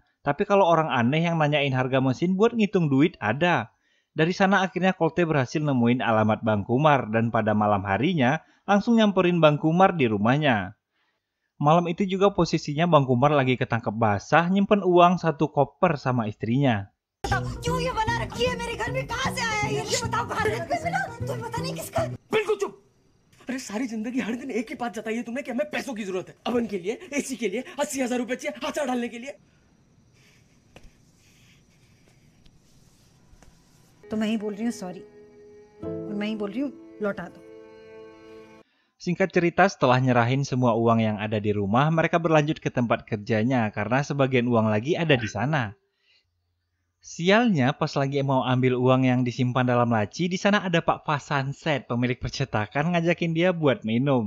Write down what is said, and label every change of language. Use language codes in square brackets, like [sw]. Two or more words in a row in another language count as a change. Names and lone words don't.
[id] Tapi kalau orang aneh yang nanyain harga mesin buat ngitung duit ada. Dari sana akhirnya Kolte berhasil nemuin alamat Bang Kumar dan pada malam harinya langsung nyamperin Bang Kumar di rumahnya. Malam itu juga posisinya Bang Kumar lagi ketangkep basah nyimpen uang 1 koper sama istrinya. [hi] क्यों ये बना रखी है मेरे घर में कहाँ से आया ये बताओ कहाँ से मिला तुम्हें पता नहीं किसका बिल्कुल चुप अरे सारी जिंदगी हर दिन एक ही बात बताई है तुमने कि हमें पैसों की जरूरत है अवन के लिए एसी के लिए 80,000 रुपए चाहिए अचार डालने के लिए तो मैं ही बोल रही हूँ सॉरी और मैं ही बोल रही हूँ लौटा दो [id] Singkat cerita, setelah nyerahin semua uang yang ada di rumah, mereka berlanjut ke tempat kerjanya karena sebagian uang lagi ada di sana. Sialnya pas lagi mau ambil uang yang disimpan dalam laci, di sana ada Pak Fasanset, pemilik percetakan ngajakin dia buat minum.